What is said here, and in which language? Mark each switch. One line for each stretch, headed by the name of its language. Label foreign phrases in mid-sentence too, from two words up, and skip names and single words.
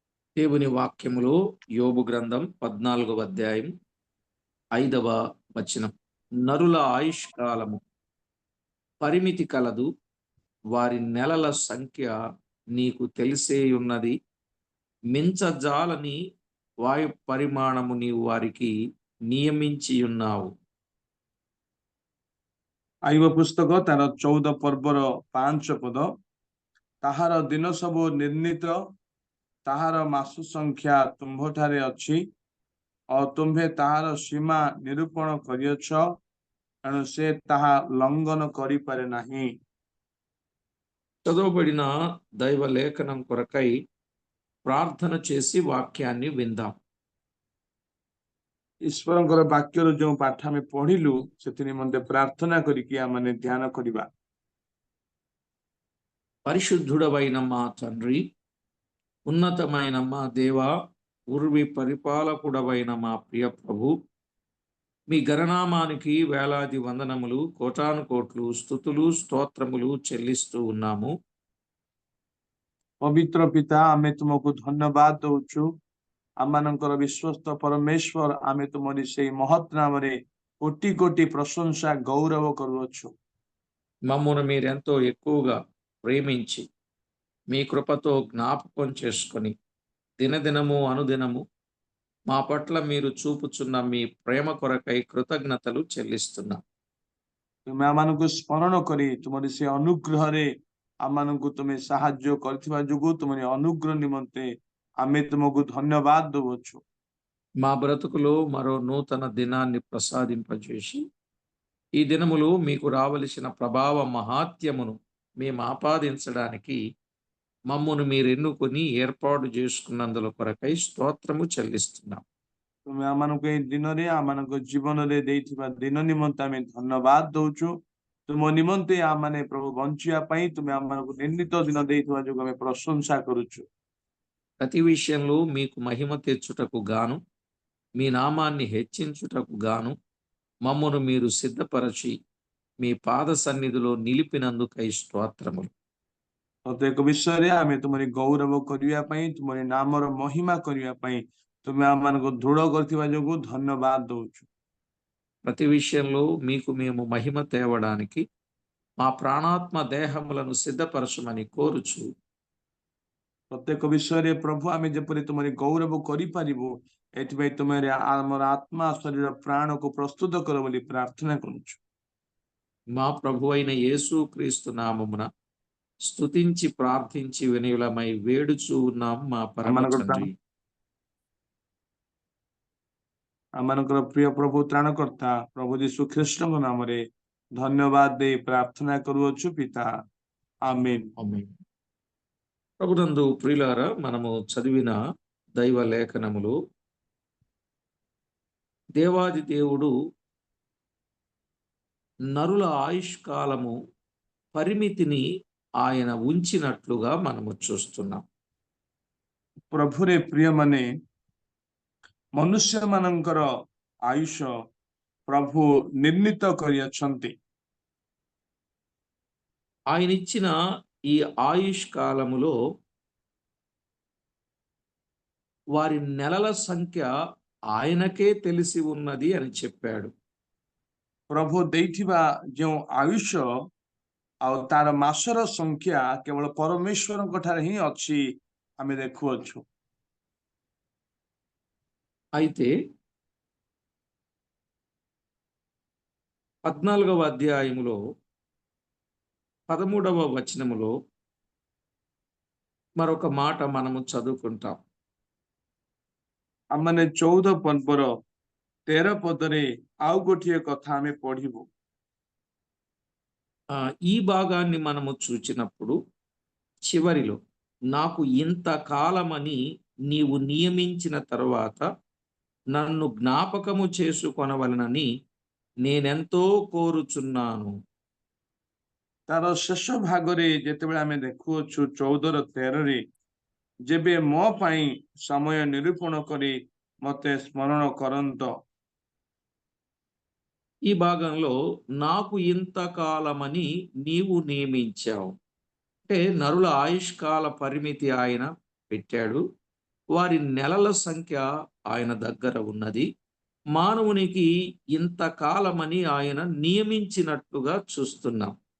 Telugu: దేవుని వాక్యములో యోబు గ్రంథం 14వ అధ్యాయం 5వ వచనం. నరుల ఆయుష్కాలము పరిమితి కలదు, వారి నెలల సంఖ్య నీకు తెలిసేయున్నది. మించజాలని వాయు పరిమాణము నీవు వారికి నియమించియున్నావు.
Odia: ଆଇବ ପୁସ୍ତକ ତାର 14 ପର୍ବର 5 ପଦ। ତାହାର ଦିନ ସବୁ ନିର୍ଣ୍ଣିତ, ତାହାର ମାସ ସଂଖ୍ୟା ତୁମ୍ଭଠାରେ ଅଛି ଓ ତୁମ୍ଭେ ତାହାର ସୀମା ନିରୂପଣ କରିଅଛ, ଏଣୁ ସେ ତାହା ଲଙ୍ଘନ କରିପାରେ ନାହିଁ।
Telugu: చదవబడిన దైవ లేఖనం కొరకై ప్రార్థన చేసి వాక్యాన్ని విందాం.
Odia: ଈଶ୍ୱରଙ୍କର ବାକ୍ୟରୁ ଯେଉଁ ପାଠ ଆମେ ପଢିଲୁ ସେଥି ନିମନ୍ତେ ପ୍ରାର୍ଥନା କରିକି ଆମେ ଧ୍ୟାନ କରିବା।
Telugu: పరిశుద్ధుడవైన మా తండ్రి, ఉన్నతమైన మా దేవా, ఉర్వి పరిపాలకుడవైన మా ప్రియ ప్రభు, మీ గణనామానికి వేలాది వందనములు, కోటాను కోట్లు స్తుతులు స్తోత్రములు చెల్లిస్తూ ఉన్నాము.
Odia: ପବିତ୍ର ପିତା, ଆମେ ତୁମକୁ ଧନ୍ୟବାଦ ଦଉଛୁ। ଆମମାନଙ୍କର ବିଶ୍ୱସ୍ତ ପରମେଶ୍ୱର, ଆମେ ତୁମରି ସେଇ ମହତ୍ ନାମରେ କୋଟି କୋଟି ପ୍ରଶଂସା ଗୌରବ କରୁଅଛୁ।
Telugu: మమ్మను మీరెంతో ఎక్కువగా ప్రేమించి మీ కృపతో జ్ఞాపకం చేసుకొని దినదినము అనుదినము మా పట్ల మీరు చూపుచున్న మీ ప్రేమ కొరకై కృతజ్ఞతలు చెల్లిస్తున్నాం.
Odia: ତୁମେ ଆମମାନଙ୍କୁ ସ୍ମରଣ କରି ତୁମରି ସେ ଅନୁଗ୍ରହରେ ଆମମାନଙ୍କୁ ତୁମେ ସାହାଯ୍ୟ କରିଥିବା ଯୋଗୁଁ ତୁମରି ଅନୁଗ୍ରହ ନିମନ୍ତେ ଆମେ ତୁମକୁ ଧନ୍ୟବାଦ ଦଉଛୁ।
Telugu: మా బ్రతుకులో మరో నూతన దినాన్ని ప్రసాదింపజేసి ఈ దినములు మీకు రావలసిన ప్రభావ మహాత్యమును మేము ఆపాదించడానికి మమ్మను మీరు ఎన్నుకొని ఏర్పాటు చేసుకున్నందుల కొరకై స్తోత్రము చెల్లిస్తున్నాం.
Odia: ତୁମେ ଆମମାନଙ୍କୁ ଏଇ ଦିନରେ ଆମମାନଙ୍କ ଜୀବନରେ ଦେଇଥିବା ଦିନ ନିମନ୍ତେ ଆମେ ଧନ୍ୟବାଦ ଦଉଛୁ। ତୁମ ନିମନ୍ତେ ଆମମାନେ ପ୍ରଭୁ ବଞ୍ଚିବା ପାଇଁ ତୁମେ ଆମମାନଙ୍କୁ ନିର୍ଣ୍ଣିତ ଦିନ ଦେଇଥିବା ଯୋଗୁଁ ଆମେ ପ୍ରଶଂସା କରୁଛୁ।
Telugu: ప్రతి విషయంలో మీకు మహిమ తెచ్చుటకు గాను, మీ నామాన్ని హెచ్చించుటకు గాను మమ్మను మీరు సిద్ధపరచి మీ పాద సన్నిధిలో నిలిపినందుకై స్తోత్రములు.
Odia: ପ୍ରତ୍ୟେକ ବିଷୟରେ ଆମେ ତୁମରି ଗୌରବ କରିବା ପାଇଁ, ତୁମରି ନାମର ମହିମା କରିବା ପାଇଁ ତୁମେ ଆମମାନଙ୍କୁ ଦୃଢ କରିଥିବା ଯୋଗୁଁ ଧନ୍ୟବାଦ ଦଉଛୁ।
Telugu: ప్రతి విషయంలో మీకు మేము మహిమ తేవడానికి మా ప్రాణాత్మ దేహములను సిద్ధపరచమని కోరుచు
Odia: ପ୍ରତ୍ୟେକ ବିଷୟରେ ପ୍ରଭୁ ଆମେ ଯେପରି ତୁମରି ଗୌରବ କରିପାରିବୁ, ଏଥିପାଇଁ ତୁମେ ଆମର ଆତ୍ମା ଶରୀର ପ୍ରାଣକୁ ପ୍ରସ୍ତୁତ କର ବୋଲି ପ୍ରାର୍ଥନା କରୁଛୁ।
Telugu: మా ప్రభు అయిన యేసుక్రీస్తు నామమున స్తుతించి ప్రార్థించి వినయులమై వేడుచూ ఉన్నాం మా పరమ తండ్రి.
Odia: ଆମମାନଙ୍କର ପ୍ରିୟ ପ୍ରଭୁ ତ୍ରାଣକର୍ତ୍ତା ପ୍ରଭୁ ଯୀଶୁ ଖ୍ରୀଷ୍ଟଙ୍କ ନାମରେ ଧନ୍ୟବାଦ ଦେଇ ପ୍ରାର୍ଥନା କରୁଅଛୁ ପିତା,
Telugu: ఆమేన్। ప్రభునందు ప్రియులారా, మనము చదివిన దైవ లేఖనములు దేవాది దేవుడు నరుల ఆయుష్కాలము పరిమితిని ఆయన ఉంచినట్లుగా మనము చూస్తున్నాం.
Odia: ప్రభుରେ ପ୍ରିୟମାନେ, ମନୁଷ୍ୟମାନଙ୍କର ଆୟୁଷ ప్రభు నిర్ణీତ କରିଅଛନ୍ତି।
Telugu: ఆయన ఇచ్చిన ఈ ఆయుష్ కాలములో వారి నెలల సంఖ్య ఆయనకే తెలిసి ఉన్నది అని చెప్పాడు.
Odia: ప్రభు ଦେଇଥିବା ଯେଉଁ ଆୟୁଷ ଆଉ ତାର ମାସର ସଂଖ୍ୟା କେବଳ ପରମେଶ୍ୱରଙ୍କ ଠାରେ ହିଁ ଅଛି ଆମେ ଦେଖୁଅଛୁ।
Telugu: అయితే 14వ అధ్యాయములో 13వ వచనములో మరొక మాట మనము చదువుకుంటాం.
Odia: ଆମମାନେ 14 ପର୍ବର 13 ପଦରେ ଆଉ ଗୋଟିଏ କଥା ଆମେ ପଢିବୁ।
Telugu: ఈ భాగాన్ని మనము చూచినప్పుడు చివరిలో నాకు ఇంత కాలమని నీవు నియమించిన తరువాత నన్ను జ్ఞాపకము చేసుకొనవలనని నేనెంతో కోరుచున్నాను।
Odia: ତାର ଶେଷ ଭାଗରେ ଯେତେବେଳେ ଆମେ ଦେଖୁଅଛୁ 14:13ରେ, ଯେବେ ମୋ ପାଇଁ ସମୟ ନିରୂପଣ କରି ମତେ ସ୍ମରଣ କରନ୍ତ।
Telugu: ఈ భాగంలో నాకు ఇంతకాలమని నీవు నియమించావు అంటే నరుల ఆయుష్కాల పరిమితి ఆయన పెట్టాడు. వారి నెలల సంఖ్య ఆయన దగ్గర ఉన్నది. మానవునికి ఇంతకాలమని ఆయన నియమించినట్టుగా చూస్తున్నాం.